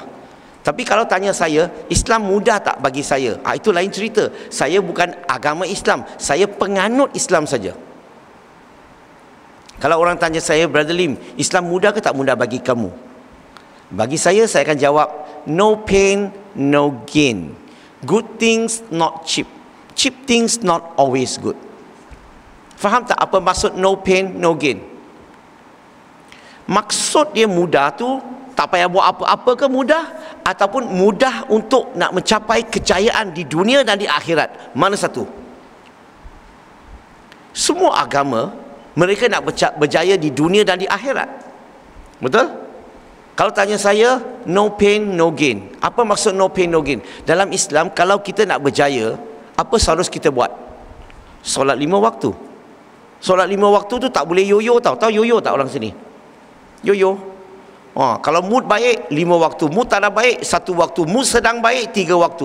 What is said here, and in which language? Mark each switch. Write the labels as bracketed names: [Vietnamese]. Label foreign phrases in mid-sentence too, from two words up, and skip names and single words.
[Malay] Tapi kalau tanya saya, Islam mudah tak bagi saya? Itu lain cerita. Saya bukan agama Islam, saya penganut Islam saja. Kalau orang tanya saya, Brother Lim, Islam mudah ke tak mudah bagi kamu? Bagi saya akan jawab, [English] no pain, no gain. Good things not cheap. Cheap things not always good. [Malay] Faham tak apa maksud [English] no pain, no gain? [Malay] Maksud dia mudah tu, tak payah buat apa-apa ke mudah, ataupun mudah untuk nak mencapai kejayaan di dunia dan di akhirat. Mana satu? Semua agama mereka nak berjaya di dunia dan di akhirat. Betul? Kalau tanya saya, [English] no pain, no gain. [Malay] Apa maksud [English] no pain, no gain? [Malay] Dalam Islam, kalau kita nak berjaya, apa seharus kita buat? Solat 5 waktu. Solat 5 waktu tu tak boleh yoyo tau. Tahu yoyo tak orang sini? Yoyo. Kalau mood baik 5 waktu, mood tak ada baik 1 waktu, mood sedang baik 3 waktu.